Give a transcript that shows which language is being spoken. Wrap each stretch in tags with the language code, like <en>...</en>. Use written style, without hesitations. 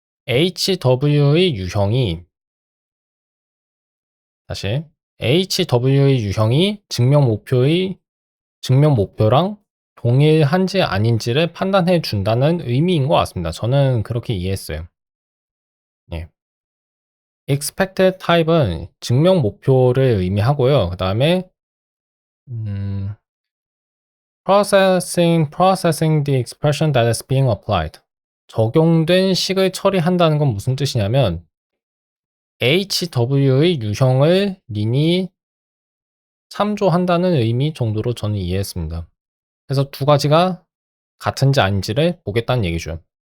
<ko>HW의 유형이 다시 HW의 유형이 증명 목표랑 동일한지 아닌지를 판단해 준다는 의미인 것 같습니다. 저는 그렇게 이해했어요. 예.</ko> <en>expected type은</en> <ko>증명 목표를 의미하고요. 그 다음에</ko> <en>processing the expression that is being applied.</en> <ko>적용된 식을 처리한다는 건 무슨 뜻이냐면 HW의 유형을 린이 참조한다는 의미 정도로 저는 이해했습니다. 그래서 두 가지가 같은지 아닌지를 보겠다는 얘기죠.</ko>